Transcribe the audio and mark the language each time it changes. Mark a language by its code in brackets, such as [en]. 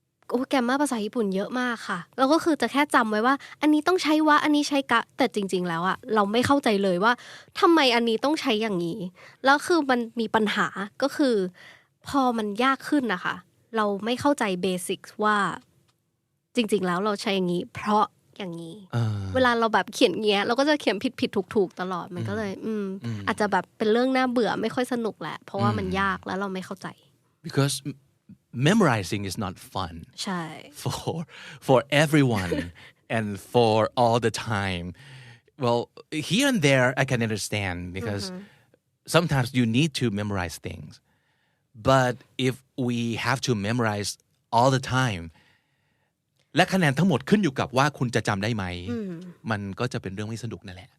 [th] โอ้แกรมมาภาษาญี่ปุ่นเยอะมากค่ะแล้วก็คือจะแค่จำไว้ว่าอันนี้ต้องใช้วะอันนี้ใช้กะแต่จริงๆแล้วอะเราไม่เข้าใจเลยว่าทำไมอันนี้ต้องใช้อย่างนี้แล้วคือมันมีปัญหาก็คือพอมันยากขึ้นนะคะเราไม่เข้าใจเบสิกว่าจริงๆแล้วเราใช้อย่างนี้เพราะอย่างนี้เวลาเราแบบเขียนเงี้ยเราก็จะเขียนผิดถูกๆตลอดมันก็เลยอาจจะแบบเป็นเรื่องน่าเบื่อไม่ค่อยสนุกแหละเพราะว่ามันยากแล้วเราไม่เข้าใจ [en] because memorizing is not fun [th] ใช่ [en] for everyone and for all the time well here and there I can understand because sometimes you need to memorize things but if we have to memorize all the time [th] และคะแนนทั้งหมดขึ้นอยู่กับว่าคุณจะจำได้ไหมมันก็จะเป็นเรื่องไม่สนุกนั่นแหละ